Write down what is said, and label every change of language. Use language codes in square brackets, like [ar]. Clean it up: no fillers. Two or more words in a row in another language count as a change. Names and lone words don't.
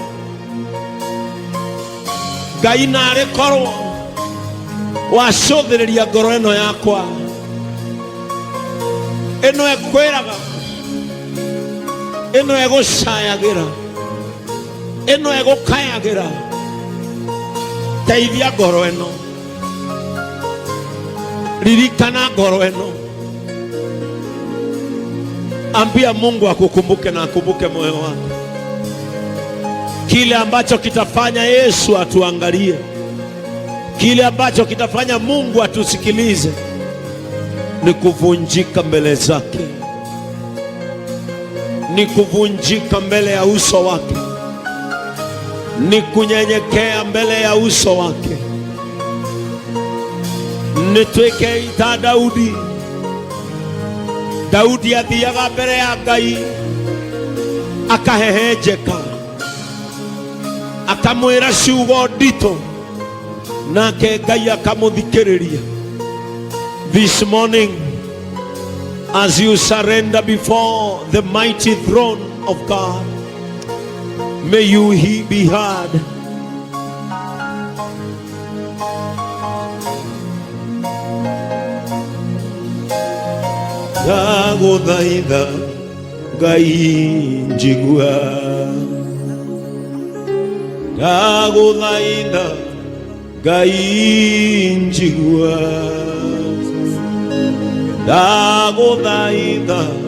[ki] Ngai nare korwo wacuthiriria ngoro eno yakwa, eno ekwiraga, eno egucayagira, eno egukayagira. Teithia ngoro eno, ririkana ngoro eno. [sw] Ambia Mungu akukumbuke na akumbuke moyo wako. Kile ambacho kitafanya Yesu atuangalie, Kile ambacho kitafanya Mungu atusikilize ni kuvunjika mbele zake, ni kuvunjika mbele ya uso wake, ni kunyenyekea mbele ya uso wake. [ki] Nitwike ita Daudi. Daudi athiaga mbere ya Ngai akahehenjeka, akamwira ciugo ndito, nake Ngai akamuthikiriria. [en] This morning, as you surrender before the mighty throne of God, may you be heard. [ki] Ndaguthaitha Ngai njigua, ndaguthaitha Ngai njigua, ndaguthaitha